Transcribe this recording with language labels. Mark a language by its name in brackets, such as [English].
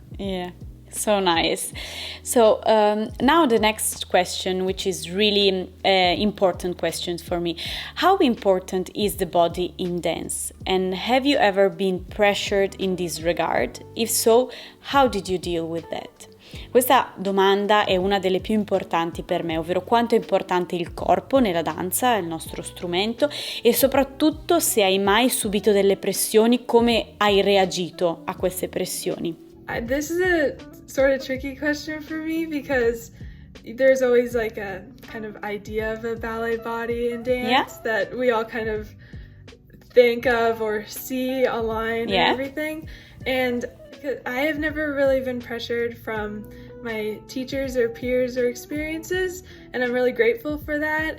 [English] Yeah, so nice. So now the next question, which is really important question for me. How important is the body in dance? And have you ever been pressured in this regard? If so, how did you deal with that? [Italian] Questa domanda è una delle più importanti per me, ovvero quanto è importante il corpo nella danza, il nostro strumento, e soprattutto se hai mai subito delle pressioni, come hai reagito a queste pressioni. [English] This is a sort of tricky question for me because there's always like a kind of idea of a ballet body in dance Yeah. that we all kind of think of or see online Yeah. and everything. And I have never really been pressured from my teachers or peers or experiences, and I'm really grateful for that.